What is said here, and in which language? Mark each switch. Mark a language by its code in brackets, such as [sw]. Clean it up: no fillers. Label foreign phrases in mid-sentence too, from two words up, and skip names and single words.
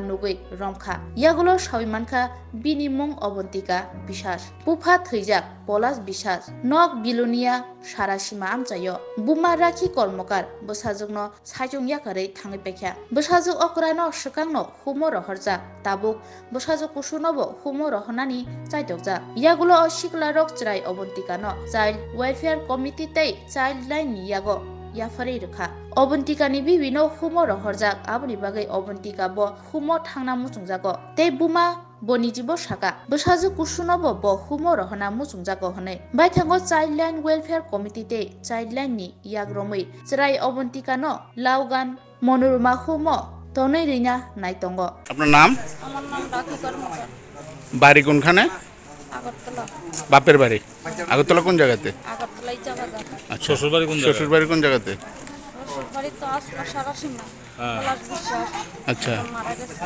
[trk] nugui romkha yagulo sawimankha bini mung obontika bisas bufa thijak polas bisas nok bilunia sarasima amchayo buma rakhi kormokar bosajukno sajung yakarei thangi pekha bosajuk okrano swkangno humo rohorja tabuk bosajuk kusunobo humo rohonani chaitokja yagulo sikla rok chrai obontikano [en] child welfare committee [trk] tei [en] child line [trk] ni yago yafarei rokha obontikani bibino humo rohorjak aboni bagai obontika bo humo thangna muchungjago tei buma bonijibo saka bosajuk kusunobo bo humo rohona muchungjago hone baithango [en] childline welfare committee [trk] te childline ni yagromui chrai obontikano laugan monoruma humo tonei rina naitongo [bn] আপনার নাম আমার নাম রাখি কর্মকার বাড়ি কোনখানে আগরতলা বাপের বাড়ি আগরতলা কোন জায়গাতে আগরতলাই যাওয়া আচ্ছা শ্বশুর বাড়ি কোন জায়গাতে বাড়ি তো আসলো সারাসীমা পলাশ বিশ্বাস আচ্ছা মারা গেছে